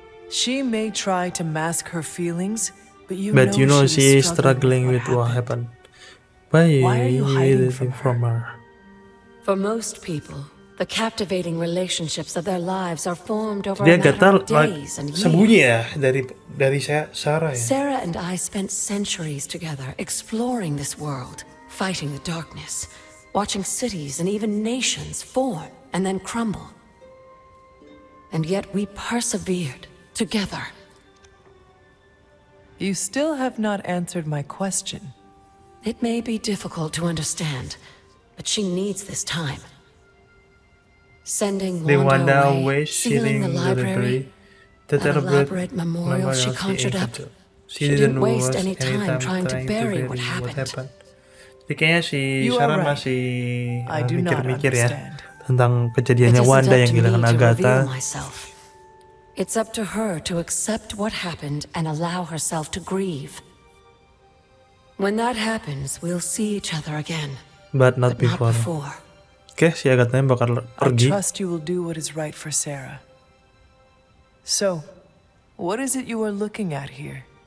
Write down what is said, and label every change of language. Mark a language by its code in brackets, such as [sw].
[en] She may try to mask her feelings, but you know she is struggling with what happened. Why are you hiding from her? For most people, the captivating relationships of their lives are formed over a matter of days and years. [id] Sembunyi ya dari Sarah ya. [en] Sarah and I spent centuries together exploring this world, fighting the darkness, watching cities and even nations form and then crumble. And yet we persevered together. You still have not answered my question. It may be difficult to understand, but she needs this time. Sending Wanda away, sealing the library, that elaborate memorial she conjured up. She didn't waste any time trying to bury what happened. [id] Jadi kayaknya si Sarah masih mikir-mikir ya tentang kejadiannya Wanda yang kehilangan Agatha. [en] It's up to her to accept what happened and allow herself to grieve. When that happens, we'll see each other again. But not before. [id] Oke, si Agatha bakal pergi. [en] I trust you will do what is right for Sarah. So, what is it you are looking at here?